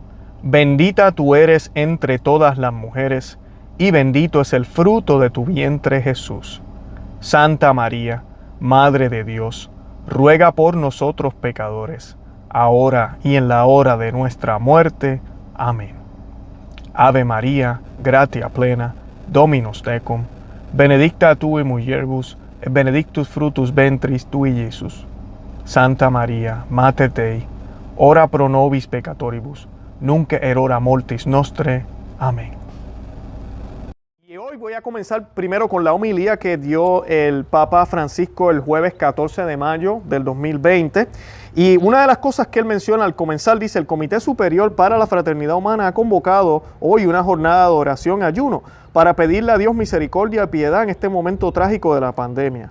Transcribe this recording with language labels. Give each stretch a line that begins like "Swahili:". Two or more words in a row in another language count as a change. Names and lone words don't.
Spanish: Bendita tú eres entre todas las mujeres, y bendito es el fruto de tu vientre Jesús. Santa María, Madre de Dios, ruega por nosotros pecadores, ahora y en la hora de nuestra muerte. Amén.
Latin: Ave María, gratia plena, Dominus tecum, benedicta tu in mulieribus, et benedictus fructus ventris tui, Iesus. Santa María, Mater Dei, ora pro nobis peccatoribus, nunc et hora mortis nostre.
Spanish: Amén. Y hoy voy a comenzar primero con la homilía que dio el Papa Francisco el jueves 14 de mayo del 2020. Y una de las cosas que él menciona al comenzar, dice: el Comité Superior para la Fraternidad Humana ha convocado hoy una jornada de oración y ayuno para pedirle a Dios misericordia y piedad en este momento trágico de la pandemia.